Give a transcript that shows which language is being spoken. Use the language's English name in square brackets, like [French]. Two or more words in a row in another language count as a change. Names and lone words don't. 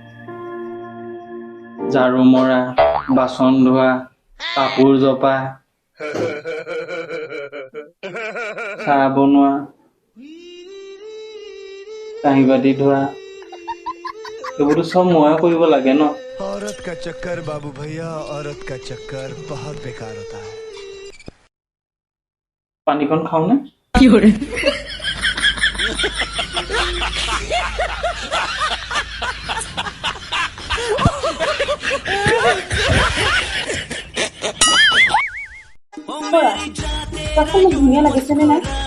[Assamese] ঝাৰু মৰা, বাচন ধোৱা, কাপোৰ জপা, চাহ বনোৱা, কাঁহী বাতি ধোৱা, এইবোৰতো চব ময়ে কৰিব লাগে ন। [Hindi] औरत का चक्कर बाबू भैया, औरत का चक्कर बहुत बेकार होता है। [Assamese] পানীকণ খাওঁনে? মোক ধুনীয়া লাগিছেনে নাই?